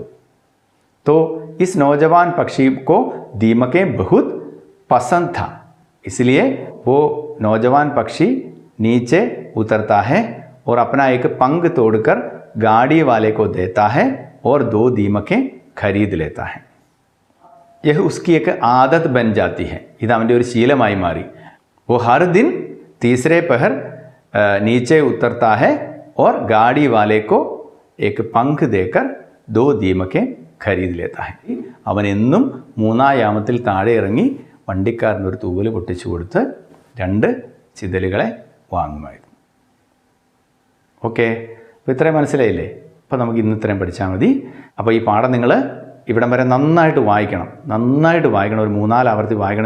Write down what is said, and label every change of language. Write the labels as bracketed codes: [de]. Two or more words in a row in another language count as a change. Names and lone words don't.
[hi] तो इस नौजवान पक्षी को दीमकें बहुत पसंद था, इसलिए वो नौजवान पक्षी नीचे उतरता है और अपना एक पंख तोड़कर गाड़ी वाले को देता है और 2 दीमकें खरीद लेता है. यह उसकी एक आदत बन जाती है. [ml] ഇത് അവൻ്റെ ഒരു ശീലമായി മാറി. [hi] वो हर दिन तीसरे पहर नीचे उतरता है और गाड़ी वाले को एक पंख देकर 2 दीमकें खरीद लेता है. [ml] അവൻ എന്നും 3-ാം യാമത്തിൽ താഴെ ഇറങ്ങി വണ്ടിക്കാരനൊരു തൂവൽ പൊട്ടിച്ചു കൊടുത്ത് 2 ചിതലുകളെ വാങ്ങുമായിരുന്നു. ഓക്കെ, അപ്പോൾ ഇത്രയും മനസ്സിലായില്ലേ? അപ്പോൾ നമുക്ക് ഇന്ന് ഇത്രയും പഠിച്ചാൽ മതി. അപ്പോൾ ഈ പാഠം നിങ്ങൾ ഇവിടം വരെ നന്നായിട്ട് വായിക്കണം, നന്നായിട്ട് വായിക്കണം, ഒരു 3-4 ആവർത്തി വായിക്കണം.